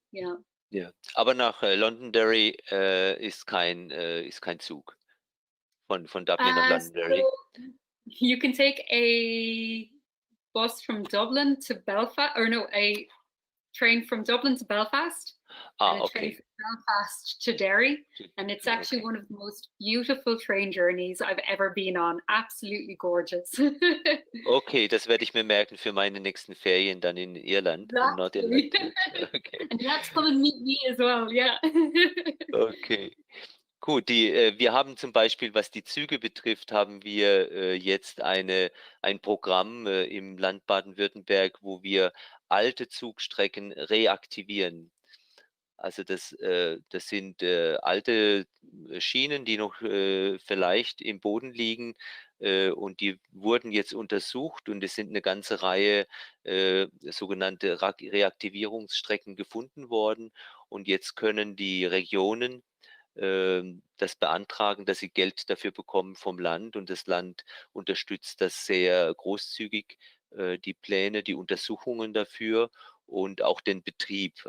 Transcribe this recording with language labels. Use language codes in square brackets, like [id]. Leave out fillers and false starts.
[de] Ja, aber nach Londonderry ist kein Zug von Dublin nach Londonderry. [en] So you can take a bus from Dublin to Belfast, or no, a train from Dublin to Belfast, and a train from Belfast to Derry, and it's actually one of the most beautiful train journeys I've ever been on. Absolutely gorgeous. [de] Okay, das werde ich mir merken für meine nächsten Ferien dann in Irland, in Nordirland. Okay. [en] And you have to come and meet me as well, yeah. Okay. [de] Gut, wir haben zum Beispiel, was die Züge betrifft, haben wir jetzt ein Programm im Land Baden-Württemberg, wo wir alte Zugstrecken reaktivieren. Also das sind alte Schienen, die noch vielleicht im Boden liegen, und die wurden jetzt untersucht, und es sind eine ganze Reihe sogenannte Reaktivierungsstrecken gefunden worden, und jetzt können die Regionen das beantragen, dass sie Geld dafür bekommen vom Land, und das Land unterstützt das sehr großzügig, die Pläne, die Untersuchungen dafür und auch den Betrieb.